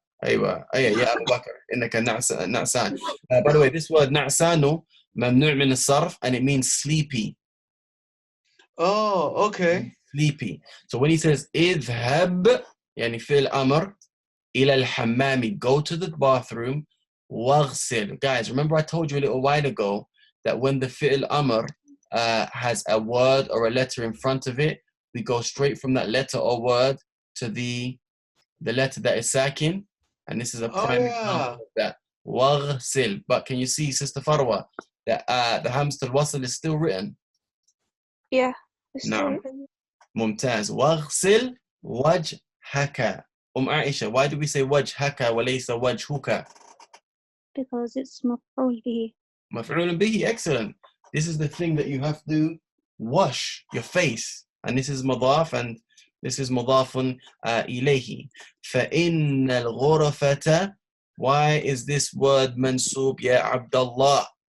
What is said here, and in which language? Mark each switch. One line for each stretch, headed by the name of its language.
Arabic: أيوة يا أبو بكر إنك نعسان.
English: By the way, this word
Arabic: نعسان ممنوع من الصرف,
English: and it means sleepy. Oh, okay. Sleepy. So when he says
Arabic: اذهب يعني فعل أمر إلى الحمام,
English: go to the bathroom,
Arabic: واغسل.
English: Guys, remember I told you a little while ago that when the fi'l amr has a word or a letter in front of it, we go straight from that letter or word to the letter that is sakin, and this is a prime example of that.
Arabic: واغسل.
English: But can you see, Sister Farwa, that the hamster al-wasl is still written? Yeah. It's
Arabic: نعم.
English: written.
Arabic: ممتاز. واغسل وجهك.
English: Aisha, why do we say
Arabic: وجهك وليس وجهك?
English: Because it's مفعول به.
Arabic: مفعول به, excellent.
English: This is the thing that you have to wash your face, and this is مضاف and this is مضاف إليه.
Arabic: فإن الغرفة,
English: why is this word
Arabic: منصوب يا عبد الله?